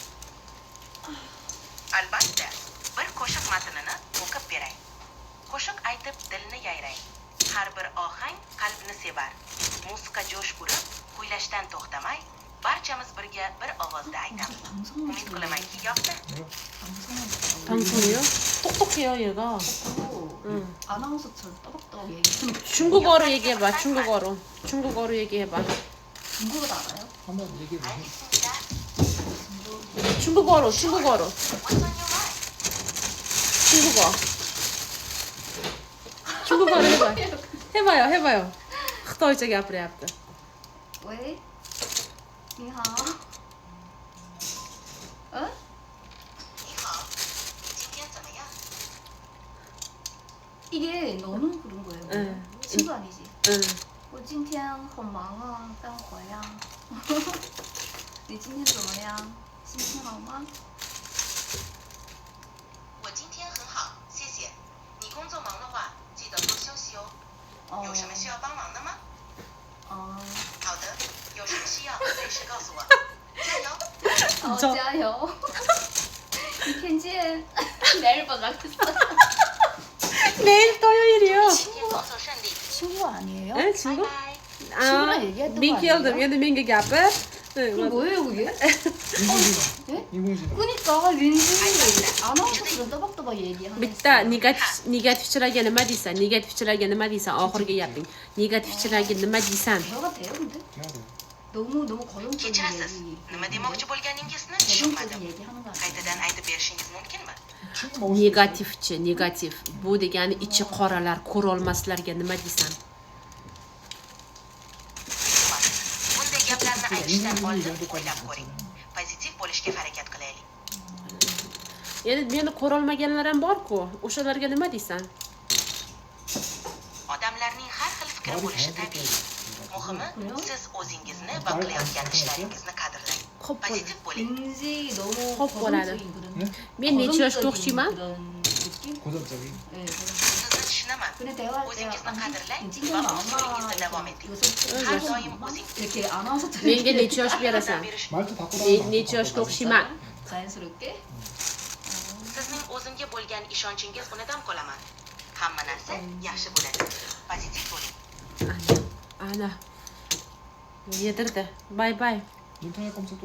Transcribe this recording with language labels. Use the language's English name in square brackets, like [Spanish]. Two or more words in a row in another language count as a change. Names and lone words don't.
[Uzbek] Albatta, bir qo'shiq matnini o'qib beray. Qo'shiq aytib dilni yayrang. Har bir ohang qalbni sevar. Musiqa jo'sh urib, kuylashdan to'xtamay, barchamiz birga bir ovozda aytamiz. Umid qilamanki yoqdi. [Korean] 방송이요? 똑똑해요, 얘가. 아나운서처럼 떠벅떠벅 얘기하는 중국어로 얘기해봐, 중국어로 얘기해봐. 중국어도 알아요? 한번 얘기해 보세요. 알겠습니다. 중국어로. [English] What's on your mind? [Korean] 중국어로 해봐요. 흑도이자 가프레압다. 왜? 니하. 어? [Chinese] 你好，你今天怎么样？ [Korean] 이게 너는 그런 거예요. 응. 친구 아니지? 응. [Chinese] 我今天很忙啊，待会呀。你今天怎么样？心情好吗？我今天很好，谢谢。你工作忙的话，记得多休息哦。有什么需要帮忙的吗？哦，好的，有什么需要随时告诉我。加油！加油！明天见。 [Korean] 내일 보자 그랬어. 내일 토요일이요. [Chinese] 今天工作顺利， [Korean] 친구 아니에요? 에, [Chinese] 拜 [Korean] 친구? [Chinese] 拜。 [Korean] 아, 얘기했던 거 민기열도 아니에요? 얘도 민기 가빠? 응, 그럼 뭐예요 그게? 인공지능. 인공지능. 그니까 왠지 아나운서처럼 떠벅떠벅 얘기하는 [Uzbek] bitta negativchilarga nima deysan? Negativchilarga nima deysan? Oxirgi gaping. Negativchilarga nima deysan? [Korean] 대화가 돼요 근데? 해야 돼. 너무 거동적인 [Uzbek] kechirasiz. [Korean] 얘기 [Uzbek] Nima demoqchi bo'lganingizni [Korean] 대중적인 [Uzbek] tushunmadim. [Korean] 얘기하는 거 아니에요? [Uzbek] Qaytadan aytib berishingiz mumkinmi? [Korean] 친구 먹을 수 있어. [Uzbek] Negativ. Bu degani ichi qoralar, ko'rolmaslarga nima deysan? Bunday gaplarni aytishdan oldin o'ylab ko'ring. Pozitiv bo'lishga harakat qilaylik. Endi meni ko'rolmaganlar ham bor-ku. O'shalarga nima deysan? Odamlarning har xil fikri bo'lishi tabiiy. Muhimi, siz o'zingizni va qilayotgan ishlaringizni qadrlang. Pozitiv bo'ling. [Korean] 왠지 너무 헛 보라는. 거동적인 그런 네? [Uzbek] Men necha yoshga [Korean] 거동적인 [Uzbek] o'xshayman? [Korean] 그런 느낌? 고전적인. 네, [Uzbek] Sizni tushunaman. [Korean] 근데 대화할 때 [Uzbek] o'zingizni qadrlang [Korean] 찡찡 [Uzbek] va [Korean] 마마 [Uzbek] o'z yo'lingizda davom eting. [Korean] 이거 [Uzbek] Har doim o'zing [Korean] 이렇게 아나운서처럼 [Uzbek] Menga necha yosh berasan? [Korean] 말투 바꾸다. [Uzbek] Men necha yoshga o'xshayman? [Korean] 자연스럽게 [Uzbek] Sizning o'zimga bo'lgan ishonchingiz unidan qolaman. Hamma narsa yaxshi bo'ladi. Pozitiv bo'ling. Ana. Yedirdi. [English] Bay bay. [Korean] 인터넷 검색